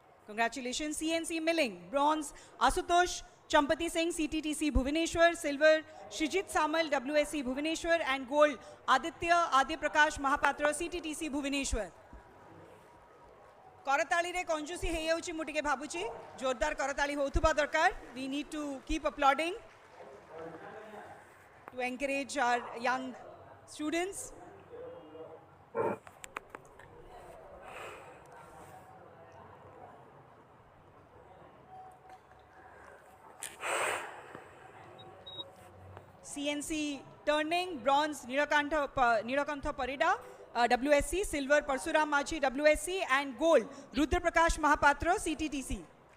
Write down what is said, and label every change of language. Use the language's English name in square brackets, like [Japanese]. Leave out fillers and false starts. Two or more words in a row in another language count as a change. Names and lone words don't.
[English] Congratulations. CNC Milling, bronze Asutosh Champati Singh, CTTC Bhubaneswar, silver Shrijit Samal, WSC Bhubaneswar, and gold Aditya Prakash Mahapatra, CTTC Bhubaneswar. [Odia] କରତାଳି ରେ କଂଜୁସି ହେ ଯାଉଛି ମୁଁ ଟିକେ ଭାବୁଛି ଜୋରଦାର କରତାଳି ହେଉଥିବା ଦରକାର. [English] We need to keep applauding to encourage our young students. CNC turning, bronze Nirakantha Parida, WSC, silver Parsuram Machi, WSC, and gold Rudra Prakash Mahapatra, CTTC.